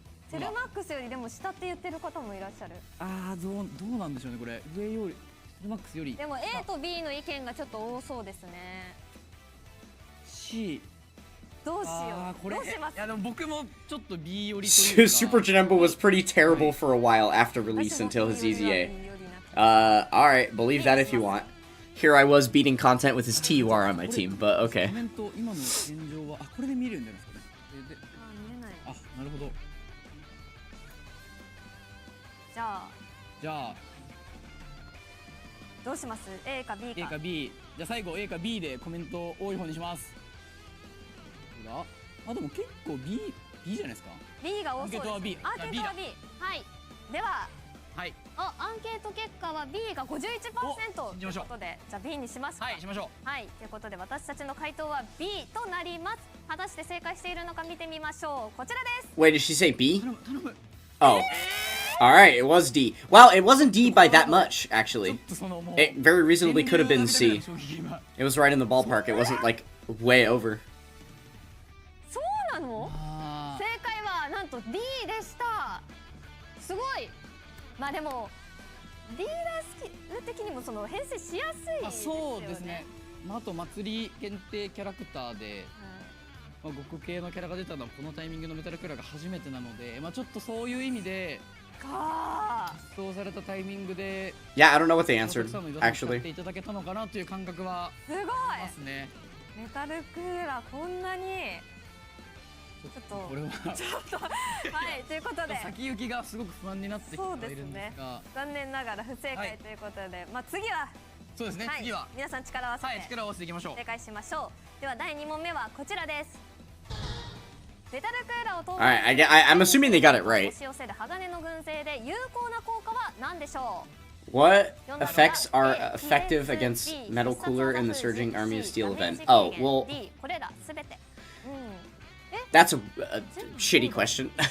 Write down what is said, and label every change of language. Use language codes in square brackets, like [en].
[ja] セルマックスよりでも下って言ってる方もいらっしゃる。どうなんでしょうねこれ。上よりセルマックスより。でも A と B の意見がちょっと多そうですね。 C。どうしよう。どうします？いやでも僕もちょっと B よりというか。 [en] Super Janemba was pretty terrible for a while after release until his Easy A. Alright, believe that if you want. Here I was beating content with his TUR on my team, but okay. [ja] コメント今の現状はこれで見れるんじゃないですかね。見れない。なるほど。じゃあどうします？A か B か。 A か B。じゃあ最後 A か B でコメント多い方にします。でも結構 B じゃないですか。 B が多そうです。アンケートは B。はい。では、アンケート結果は B が 51% ということで、じゃあ B にしますか。はい、しましょう。はい、ということで私たちの回答は B となります。果たして正解しているのか見てみましょう。こちらです。 [en] Wait, did she say B? Oh. Alright, it was D. Wow, it wasn't D by that much, actually. It very reasonably could have been C. It was right in the ballpark. It wasn't, like, way over. [ja] そうなの？正解はなんと D でした。すごい。まあでもディーラースキル的にもその編成しやすいですよね。そうですね。あと祭り限定キャラクターで、極系のキャラが出たのはこのタイミングのメタルクラが初めてなので、ちょっとそういう意味で発送されたタイミングで、 [en] Yeah, I don't know what they answered, actually. [ja] いただけたのかなという感覚はすごいますね。メタルクーラーこんなにちょっとこれははいということで先行きがすごく不安になってきているんですが、残念ながら不正解ということで、次はそうですね。次は皆さん力を合わせて力を合わせていきましょう。正解しましょう。では第2問目はこちらです。メタルクーラーを通 [en] I'm assuming they got it right. [ja] 押し寄せる鋼の軍勢で有効な効果は何でしょう？ [en] What effects are effective against Metal Cooler in the Surging Army of Steel event? Oh, well, [ja] これらすべて。 [en] that's a shitty question.